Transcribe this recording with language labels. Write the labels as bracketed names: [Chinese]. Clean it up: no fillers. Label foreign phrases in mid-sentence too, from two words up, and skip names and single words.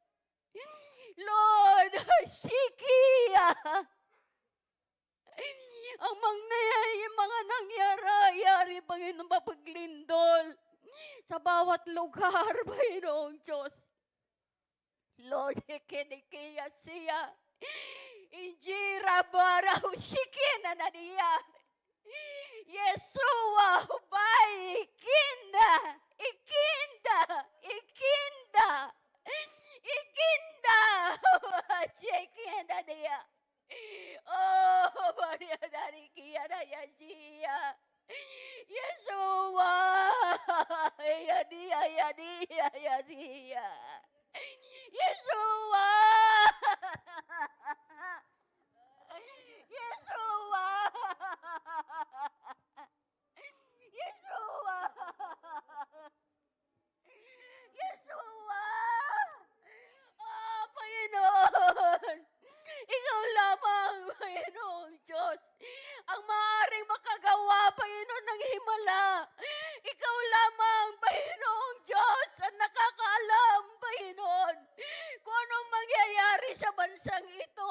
[Filipino] Lord, Shikia, ang mga nangyari, Panginoon, mapaglindol sa bawat lugar, Panginoong Diyos. Lord, ikinikiya siya. Injira baraw shikina na niya. Yesua, hubay, ikinda, ikinda, ikinda, ikinda, ikinda niya. Oh, Maria dari kia na yasiya. Yesua, yadia, yadia, yadia. Yesua, Yesua, Yesua, Yesua. Panginoon, Ikaw lamang, Panginoong Diyos, ang maaaring makagawa, Panginoon, ng himala. Ikaw lamang, Panginoong Diyos, ang nakakaalam, Panginoon, kung anong mangyayari sa bansang ito.